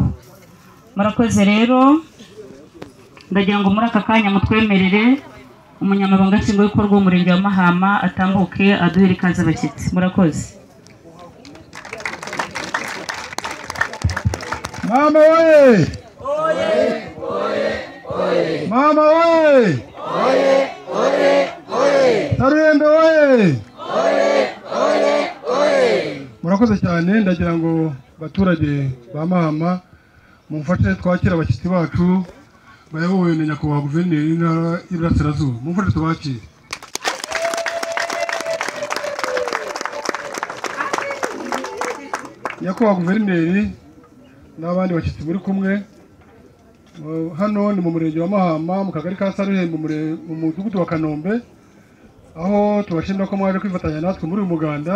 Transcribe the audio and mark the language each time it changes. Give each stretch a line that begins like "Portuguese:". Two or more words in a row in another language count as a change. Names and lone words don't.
Kinyarwanda: Murakoze rero, ndagira ngo muri aka kanya mutwemerere umunyamabanga nshingwabikorwa w'umurenge wa Mahama atambuke aduhere ikaze abashyitsi. Murakoze. Mama oye! Oye! Oye! Oye! Mama oye! Oye! Oye! Oye! Saruyembe oye! Oye! Oye! Oye! Murakoze cyane, ndagira ngo baturage ba Mahama mumfashe twakira abashyitsi bacu bayobowe na nyakubahwa guverineri w'intara y'Iburasirazuba. Mumfashe tubakire. Nyakubahwa guverineri n'abandi bashyitsi muri kumwe, hano ni mu murenge wa Mahama mu kagari ka Saruhembe mu mudugudu wa Kanombe, aho tubashimira ko mwaje kwifatanya natwe muri uyu muganda.